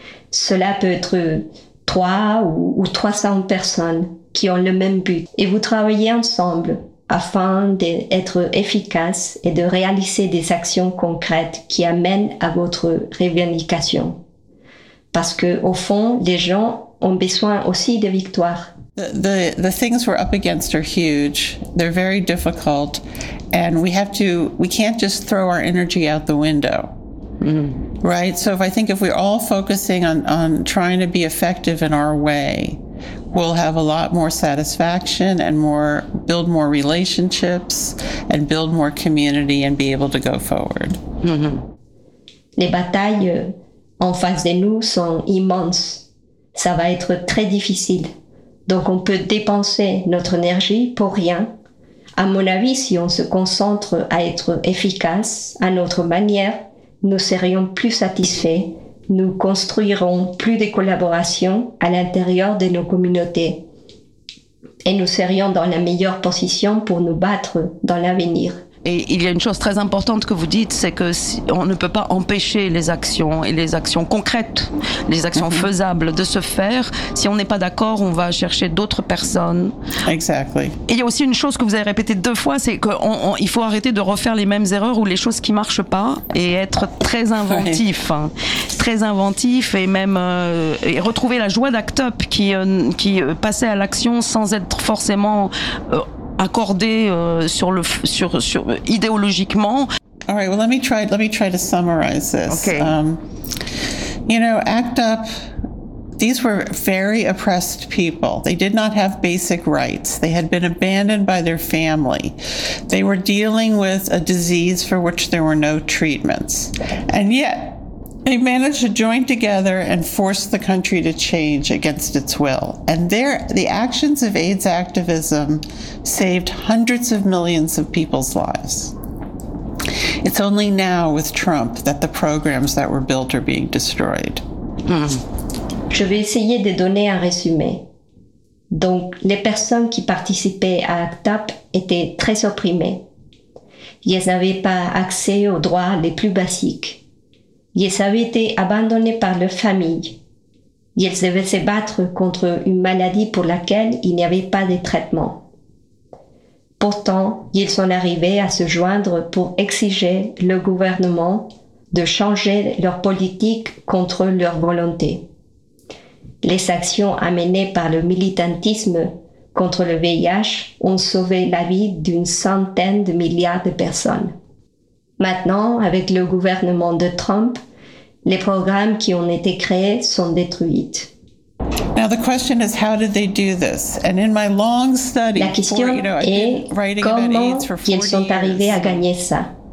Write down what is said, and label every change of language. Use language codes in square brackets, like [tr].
[fr] Cela peut être 300 personnes qui ont le même but. Et vous travaillez ensemble afin d'être efficace et de réaliser des actions concrètes qui amènent à votre revendication. Parce que, au fond, les gens ont besoin aussi de victoires. [en] The things we're up against are huge. They're very difficult. And we can't just throw our energy out the window. Mm-hmm. Right? So if I think if we're all focusing on trying to be effective in our way, we'll have a lot more satisfaction and build more relationships and build more community and be able to go forward. Mm-hmm. [fr] Les batailles en face de nous sont immenses. Ça va être très difficile. Donc on peut dépenser notre énergie pour rien. À mon avis, si on se concentre à être efficace à notre manière, nous serions plus satisfaits, nous construirons plus de collaboration à l'intérieur de nos communautés et nous serions dans la meilleure position pour nous battre dans l'avenir. Et il y a une chose très importante que vous dites, c'est que si on ne peut pas empêcher les actions et les actions concrètes, les actions mm-hmm. faisables de se faire. Si on n'est pas d'accord, on va chercher d'autres personnes. [en] Exactly. [fr] Et il y a aussi une chose que vous avez répétée deux fois, c'est qu'il faut arrêter de refaire les mêmes erreurs ou les choses qui ne marchent pas et être très inventif. Oui. Très inventif et même et retrouver la joie d'Act Up qui passait à l'action sans être forcément... accordé sur idéologiquement. [en] All right, well, let me try to summarize this. Okay. You know, ACT UP, these were very oppressed people. They did not have basic rights. They had been abandoned by their family. They were dealing with a disease for which there were no treatments. And yet, they managed to join together and force the country to change against its will. And there, the actions of AIDS activism saved hundreds of millions of people's lives. It's only now with Trump that the programs that were built are being destroyed. Mm-hmm. [fr] Je vais essayer de donner un résumé. Donc, les personnes qui participaient à ACT UP étaient très opprimées. Elles n'avaient pas accès aux droits les plus basiques. Ils avaient été abandonnés par leur famille. Ils devaient se battre contre une maladie pour laquelle il n'y avait pas de traitement. Pourtant, ils sont arrivés à se joindre pour exiger le gouvernement de changer leur politique contre leur volonté. Les actions amenées par le militantisme contre le VIH ont sauvé la vie d'une centaine de milliards de personnes. Maintenant, avec le gouvernement de Trump, les programmes qui ont été créés sont détruits. [en] Now the question is, how did they do this? And in my long study, [fr] la question est comment ils sont arrivés à gagner ça.